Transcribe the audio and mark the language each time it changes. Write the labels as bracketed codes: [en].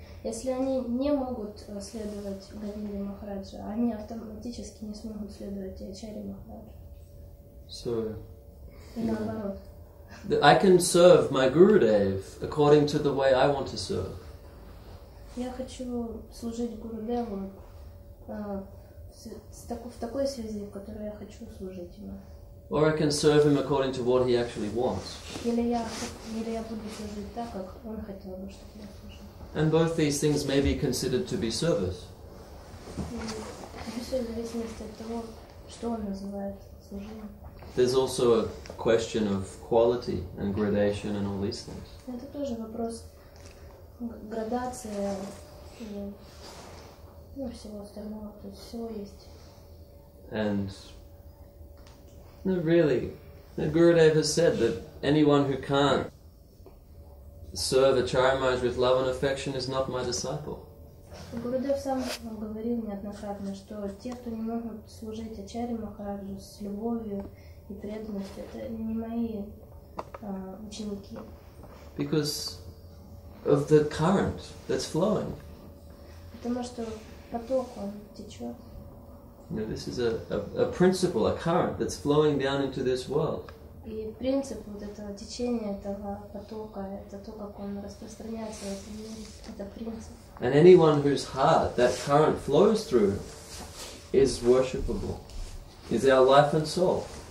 [ru] если они не могут следовать Говинде Махараджа, они автоматически не смогут следовать и Ачарье Махараджа. [en] So, [ru] и наоборот. [en] I can serve my Gurudev according to the way I want to serve. [ru] Я хочу служить Гурудеву в такой связи, в которой я хочу служить ему. [en] Or I can serve him according to what he actually wants. [ru] Или я буду служить так, как он хотел бы, чтобы я служил. [en] And both these things may be considered to be service. [ru] Все в зависимости от того, что он называет служением. [en] There's also a question of quality and gradation and all these things. [ru] Это тоже вопрос градации и всего остального, то есть всего есть. [en] And really, the Gurudev has said that anyone who can't serve Acharya Maharaj with love and affection is not my disciple. [ru] Гурудев сам говорил неоднократно, что те, кто не могут служить Ачарье Махараджу с любовью и преданностью, это не мои ученики. [en] Because of the current that's flowing. [ru] Потому что поток, он течет. [en] You know, this is a principle, a current that's flowing down into this world. [ru] И принцип вот этого течения, этого потока, это то, как он распространяется в этом мире, это принцип. [en] And anyone whose heart that current flows through is worshipable, is our life and soul.